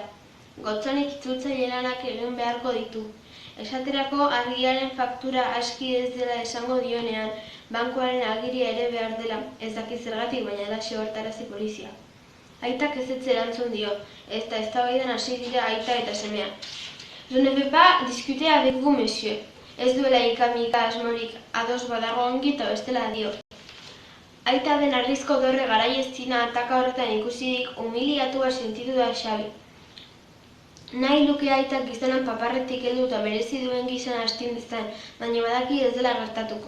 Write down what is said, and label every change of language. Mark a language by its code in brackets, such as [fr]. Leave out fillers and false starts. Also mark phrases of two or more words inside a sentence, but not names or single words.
[eu] Gotzonek itzultzaile lanak egin beharko ditu. Esaterako argiaren faktura aski ez dela esango dionean, bankuaren agiria ere behar dela, ez daki zergatik baina da hortarazi polizia. Aitak ez erantzun dio, eta eztabaidan hasi dira aita eta semea. [fr] Je ne veux pas discuter avec vous, monsieur. [eu] Ez duela ika-mika asmorik ados badago ongi eta bestela dio. Aita den arrizko dorre garaieztina ataka horretan ikusirik humiliatua sentitu da Xabi. Nahi luke aitak gizonan paparretik heldu eta berezi duen gizona astindizan, baina badaki ez dela gertatuko.